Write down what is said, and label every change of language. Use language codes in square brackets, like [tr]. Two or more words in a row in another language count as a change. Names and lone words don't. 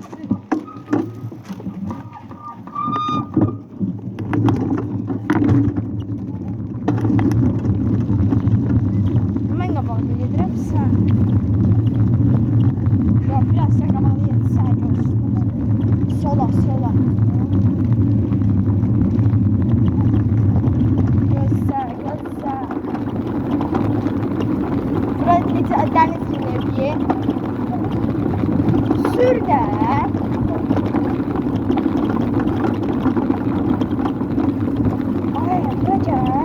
[az] Mən qabağda gedirəm, sən. Biraz sən qabağda yedirsən, görsün. [tr] Sola. Göster. Burası deniz gibi. [az] Sür de. Ay, bacak.